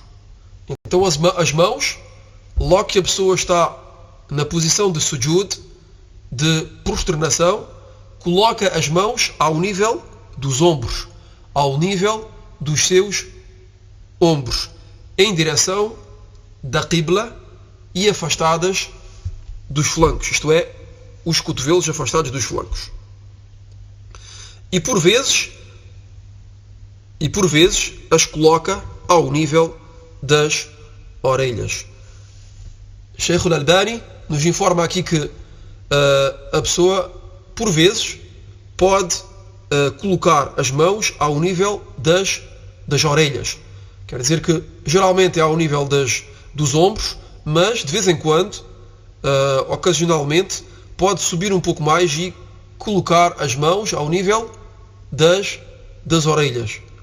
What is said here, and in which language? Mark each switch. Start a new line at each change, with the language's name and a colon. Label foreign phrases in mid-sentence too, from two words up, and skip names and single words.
Portuguese: Então as mãos, logo que a pessoa está na posição de sujud, de prosternação, coloca as mãos ao nível dos ombros, ao nível dos seus ombros, em direção da Qibla e afastadas dos flancos, isto é, os cotovelos afastados dos flancos. E por vezes as coloca ao nível das orelhas. Sheikh al-Albani nos informa aqui que a pessoa, por vezes, pode colocar as mãos ao nível das orelhas. Quer dizer que geralmente é ao nível dos ombros, mas de vez em quando, ocasionalmente, pode subir um pouco mais e colocar as mãos ao nível das orelhas.